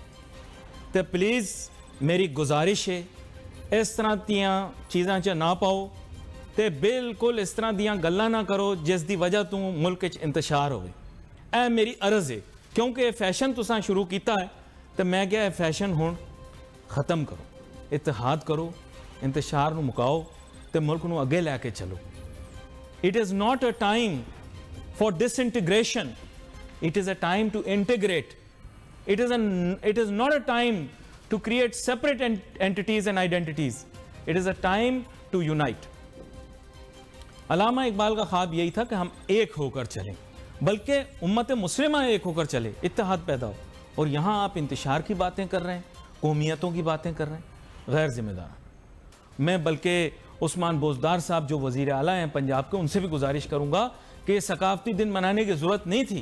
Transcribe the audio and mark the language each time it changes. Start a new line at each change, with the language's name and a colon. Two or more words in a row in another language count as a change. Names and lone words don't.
Punjabi: تو پلیز میری گزارش ہے اس طرح دیاں چیزاں چ نہ پاؤ، تو بالکل اس طرح دیاں گلاں نہ کرو جس دی وجہ توں ملک چ انتشار ہووے. اے میری عرض ہے، کیونکہ فیشن تساں شروع کیتا ہے تو میں کیا فیشن ہُن ختم کرو، اتحاد کرو، انتشار نوں مکاؤ تو ملک نوں اگے لے کے چلو.
English: It is not a time for disintegration. It is a time to integrate. It is not a time to create separate entities and identities. It is a time to unite.
Urdu: علامہ اقبال کا خواب یہی تھا کہ ہم ایک ہو کر چلیں، بلکہ امت مسلمہ ایک ہو کر چلے، اتحاد پیدا ہو. اور یہاں آپ انتشار کی باتیں کر رہے ہیں، قومیتوں کی باتیں کر رہے ہیں، غیر ذمہ دار. میں بلکہ عثمان بزدار صاحب جو وزیر اعلیٰ ہیں پنجاب کے، ان سے بھی گزارش کروں گا کہ یہ ثقافتی دن منانے کی ضرورت نہیں تھی.